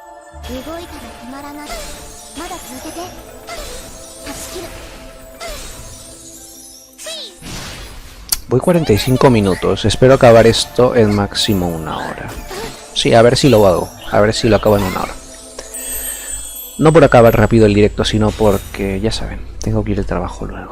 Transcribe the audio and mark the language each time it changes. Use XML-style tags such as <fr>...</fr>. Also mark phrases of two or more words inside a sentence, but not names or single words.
<ja>動いたら止まらない。まだ続けて。断ち切る。</ja> <es>Voy 45 minutos, espero acabar esto en máximo una hora. Sí, a ver si lo hago, a ver si lo acabo en una hora. No por acabar rápido el directo, sino porque, ya saben, tengo que ir al trabajo luego.</es>